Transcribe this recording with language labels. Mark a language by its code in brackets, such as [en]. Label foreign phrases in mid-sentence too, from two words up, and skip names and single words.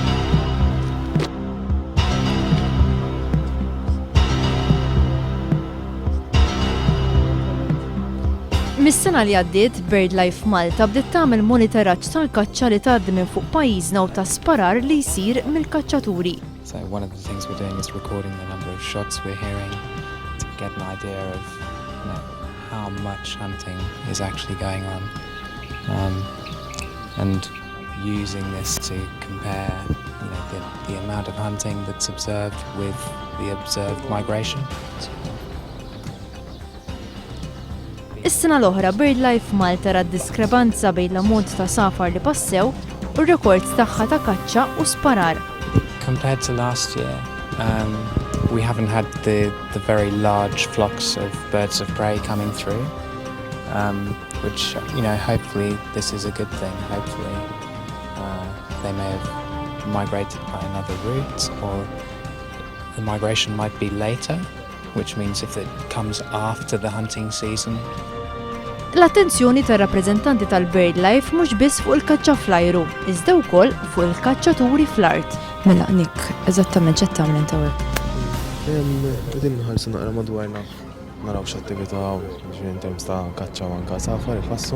[mt] Mis-sena li għaddiet, BirdLife Malta bdiet tagħmel monitoraġġ tal-kaċċa li tgħaddi minn fuq pajjiżna u ta' sparar li jsir mill-kaċċaturi. [en] So one of the things we're doing is recording the number of shots we're hearing to get an idea of how much hunting is actually going on, and using this to compare the amount of hunting that's observed with the observed migration. [mt] Is-sena l-oħra BirdLife Malta ra diskrepanza bejn l-ammont ta' safar li passew u r-rekords tagħha ta' kaċċa u sparar. [en] Compared to last year, we haven't had the very large flocks of birds of prey coming through, which hopefully this is a good thing. Hopefully they may have migrated by another route, or the migration might be later, which means if it comes after the hunting season. [mt] L-attenzjoni tar-rappreżentanti tal-BirdLife mhux biss fuq il-kaċċa fl-ajru, iżda wkoll fuq il-kaċċaturi fl-art. Mela Nick, eżattament x'qed tagħmel inti hawnhekk? Qegħdin nħallsu naqra madwarna naraw x'attività [en] in terms [mt] ta' kaċċa u anke safar ifassu.